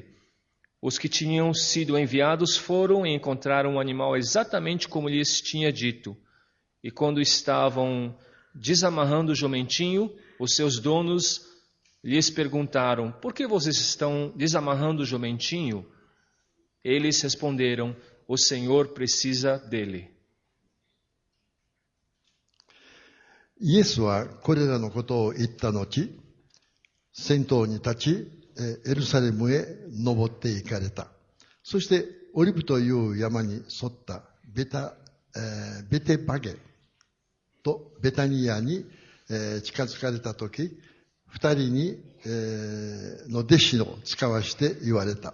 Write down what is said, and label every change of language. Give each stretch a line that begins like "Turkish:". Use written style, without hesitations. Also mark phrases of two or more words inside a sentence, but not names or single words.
Portuguese: Os que tinham sido enviados foram e encontraram o animal exatamente como lhes tinha dito. E quando estavam desamarrando o jumentinho, os seus donos lhes perguntaram: por que vocês estão desamarrando o jumentinho? Eles responderam: o Senhor precisa dele.
Japanese: イエスはこれらのことを言った後、先頭に立ち、エルサレムへ登って行かれた。そしてオリブという山に沿ったベテバゲとベタニアに近づかれたとき、二人にの弟子を使わして言われた。